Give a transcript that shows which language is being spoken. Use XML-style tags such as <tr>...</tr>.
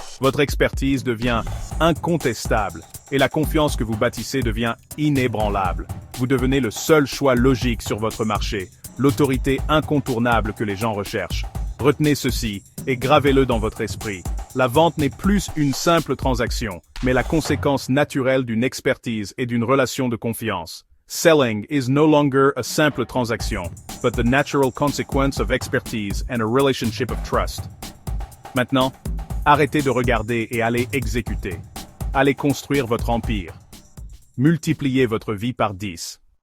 <fr>Votre expertise devient incontestable et la confiance que vous bâtissez devient inébranlable. Vous devenez le seul choix logique sur votre marché, l'autorité incontournable que les gens recherchent. Retenez ceci et gravez-le dans votre esprit. La vente n'est plus une simple transaction, mais la conséquence naturelle d'une expertise et d'une relation de confiance.</fr> <en>Selling is no longer a simple transaction, but the natural consequence of expertise and a relationship of trust.</en> <fr>Maintenant, arrêtez de regarder et allez exécuter. Allez construire votre empire. Multipliez votre vie par 10.</fr>